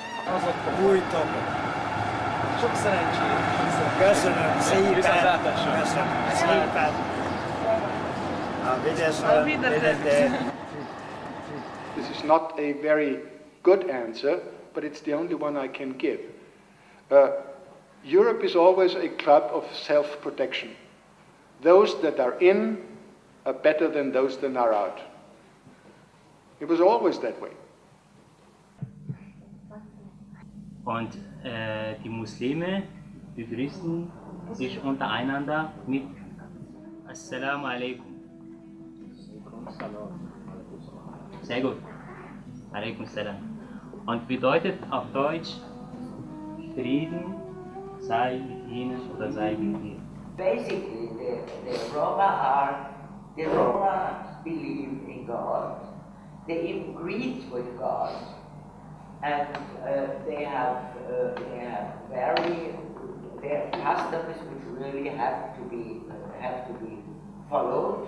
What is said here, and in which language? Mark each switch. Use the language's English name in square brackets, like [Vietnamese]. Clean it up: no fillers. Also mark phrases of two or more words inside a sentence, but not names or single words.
[Portuguese] Muito bom. [Hungarian] Çok szerencsét. Köszönöm szépen. Köszönöm szépen. [English] This is not a very good answer, but it's the only one I can give. Europe is always a club of self-protection. Those that are in are better than those that are out. It was always that way. [German] Und die Muslime begrüßen sich untereinander mit [Arabic] السلام عليكم. [German] Sehr gut. [Arabic] عليكم السلام. [German] Und bedeutet auf Deutsch Frieden sei mit ihnen oder sei mit dir. [English] Basically, the Roma believe in God. They agree with God, and they have their customs which really have to be followed.